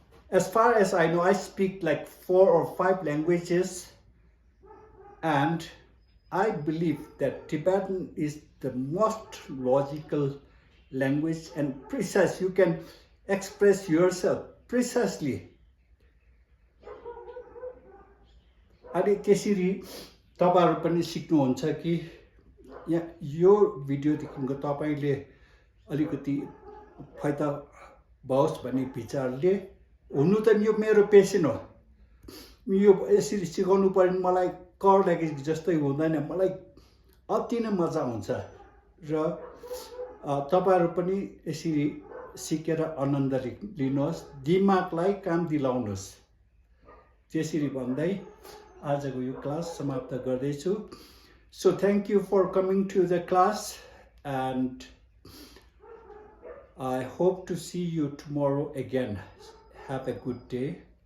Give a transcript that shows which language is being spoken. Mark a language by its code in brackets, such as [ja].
[en] as far as I know I speak like 4 or 5 languages and I believe that Tibetan is the most logical language and precise. You can express yourself precisely. [ne] अनि त्यसरी तपाईहरु पनि सिक्नुहुन्छ कि यो भिडियोदेखिको तपाईले अलिकति फाइदा होस् भन्ने विचारले हुनु त यो मेरो पेसन हो यो यसरी सिकाउनु पर्ने मलाई कर लागि जस्तै हुँदैन मलाई अति नै मजा आउँछ र तपाईहरु पनि यसरी सिकेर आनन्द लिनुहोस् दिमागलाई काम दिलाउनुहोस् त्यसरी भन्दै आजको यो क्लास समाप्त गर्दैछु [en] so thank you for coming to the class and I hope to see you tomorrow again. Have a good day.